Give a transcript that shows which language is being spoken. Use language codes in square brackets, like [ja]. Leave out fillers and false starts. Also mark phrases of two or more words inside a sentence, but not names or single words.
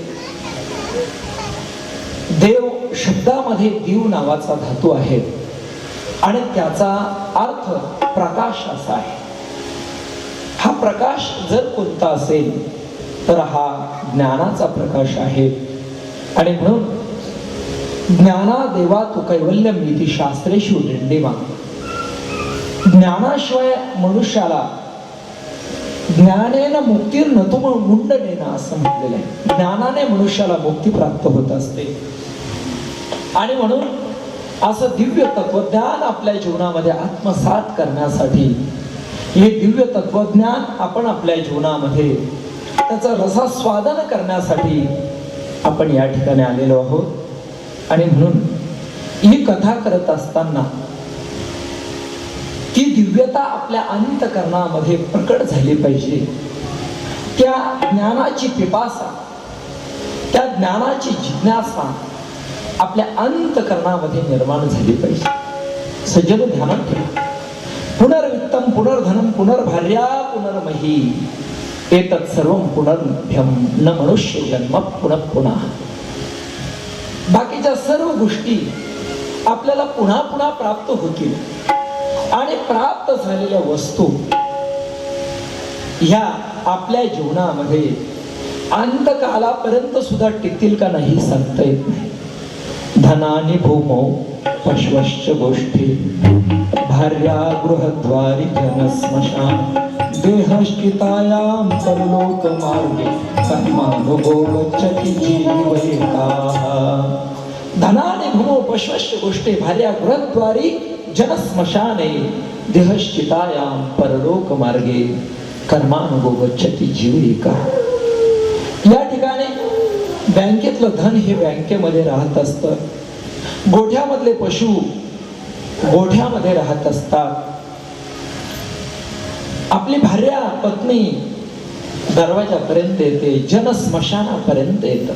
[mr] देव शब्दामध्ये दीव नावाचा धातू आहे आणि त्याचा अर्थ प्रकाश असा आहे. हा प्रकाश जर कोणता असेल तर हा ज्ञानाचा प्रकाश आहे. आणि म्हणून [sa] ज्ञाना देवा तू कैवल्यम इति शास्त्रेषु दिंडिमा. [mr] ज्ञानाशिवाय मनुष्याला [sa] ज्ञानेन मुक्तीर्न तुम मुंडनेन [mr] असं म्हटलेलं आहे. ज्ञानाने मनुष्याला मुक्ती प्राप्त होत असते. आणि म्हणून असं दिव्य तत्वज्ञान आपल्या जीवनामध्ये आत्मसात करण्यासाठी हे दिव्य तत्वज्ञान आपण आपल्या जीवनामध्ये त्याचं रसास्वादन करण्यासाठी आपण या ठिकाणी आलेलो आहोत. आणि म्हणून ही कथा करत असताना ती दिव्यता आपल्या अंतःकरणामध्ये प्रकट झाली पाहिजे. त्या ज्ञानाची पिपासा, त्या ज्ञानाची जिज्ञासा आपल्या अंतःकरणामध्ये निर्माण झाली पाहिजे. सज्जन ध्यानात ठेवा. [sa] पुनर्वित्तम पुनर्धनम पुनर्भार्या पुनर्मही एतत् सर्वं पुनर्लभ्यम न मनुष्य जन्म पुनः पुन्हा. [mr] बाकीच्या सर्व गोष्टी आपल्याला पुन्हा पुन्हा प्राप्त होतील आणि प्राप्त झालेल्या वस्तू ह्या आपल्या जीवनामध्ये अंतकालापर्यंत सुद्धा टिकतील का नाही सांगता येत नाही. [sa] धनानि भूमौ पश्वश्च गोष्ठी भार्या गृहद्वारी जनस्मशान देहश्चितायां परलोक मार्गे कर्मानुगो गच्छति जीवयिताः. धनाने भूमो पश्वश्य गोष्टे भार्या गृहद्वारी जनस्मशाने देहश्चितायाम परलोक मार्गे कर्मानुगो गच्छति जीव एका. [mr] या ठिकाणी बँकेतलं धन हे बँकेमध्ये राहत असतं. गोठ्यामधले पशु गोठ्यामध्ये राहत असतात. आपली भार्या पत्नी दरवाजापर्यंत येते, जनस्मशानापर्यंत येतं.